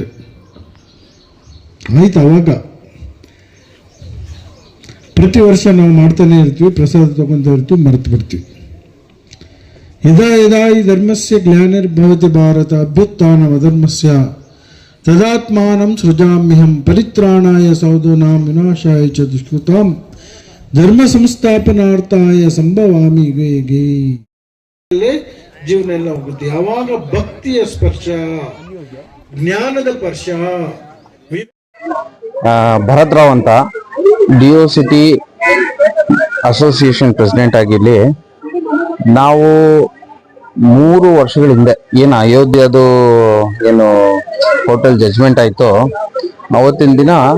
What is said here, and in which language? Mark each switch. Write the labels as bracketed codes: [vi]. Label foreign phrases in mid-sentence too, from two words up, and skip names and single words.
[kn] ಆಯ್ತು, ಅವಾಗ ಪ್ರತಿ ವರ್ಷ ನಾವು ಮಾಡ್ತಾನೆ ಇರ್ತೀವಿ, ಪ್ರಸಾದ ತಗೊಂತ ಇರ್ತೀವಿ, ಮರೆತು ಬಿಡ್ತೀವಿ. [sa] ಯದಾ ಯದಾ ಈ ಧರ್ಮಸ್ಯ ಗ್ಲಾನಿರ್ಭವತಿ ಭಾರತ ಅಭ್ಯುತ್ಥಾನ ಅಧರ್ಮಸ್ಯ ತದಾತ್ಮಾನಂ ಸೃಜಾಮ್ಯಹಂ ಪರಿತ್ರಾಣಾಯ ಸಾಧೂನಾಂ ವಿನಾಶಾಯ ಚ ದುಷ್ಕೃತಾಂ ಧರ್ಮ ಸಂಸ್ಥಾಪನಾರ್ಥಾಯ ಸಂಭವಾಮಿ ಯುಗೇ ಯುಗೇ. [kn] ಜೀವನ ಎಲ್ಲ ಹೋಗುತ್ತೆ. ಯಾವಾಗ ಭಕ್ತಿಯ ಸ್ಪರ್ಶ, ಜ್ಞಾನದ ಸ್ಪರ್ಶ. ಭರತ್ರಾವ್ ಅಂತ [en] DO City Association President [kn] ಆಗಿರ್ಲಿ, ನಾವು 3 ವರ್ಷಗಳ ಹಿಂದೆ ಏನು ಅಯೋಧ್ಯೆದು ಏನು [en] hotel judgment [kn] ಆಯ್ತೋ ಅವತ್ತಿನ ದಿನ